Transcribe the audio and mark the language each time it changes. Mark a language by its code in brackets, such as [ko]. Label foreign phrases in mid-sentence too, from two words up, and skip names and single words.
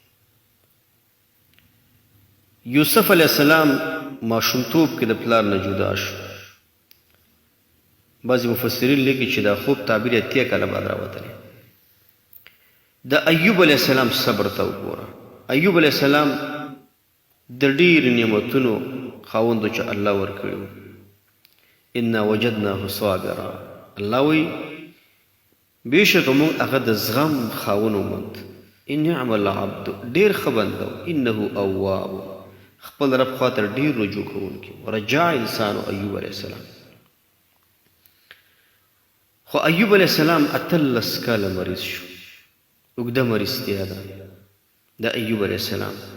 [ps] یوسف علیه السلام ماشومتوب کې د پلار نه جدا شو. بعضې مفسرین لیکي چې دا خوب تعبیر 3 کاله بعد راوتلی. د ایوب علیه السلام صبر ته وګوره. ایوب علیه السلام د ډېرو نعمتونو خاوند چې الله ورکړي و. [ar] انا وجدناه صابرا، [ps] الله وایي بېشکه موږ هغه د زغم خاوند وموند. [ar] نعم العبد، [ps] ډېر ښه بنده و. [ar] انه اواب، [ps] خپل رب خواته ډېر رجوع کوونکی و. رجع انسان ایوب علیه السلام. خو ایوب علیه السلام 18 کاله مریض شو، اوږده مریضتیا ده د ایوب علیه السلام.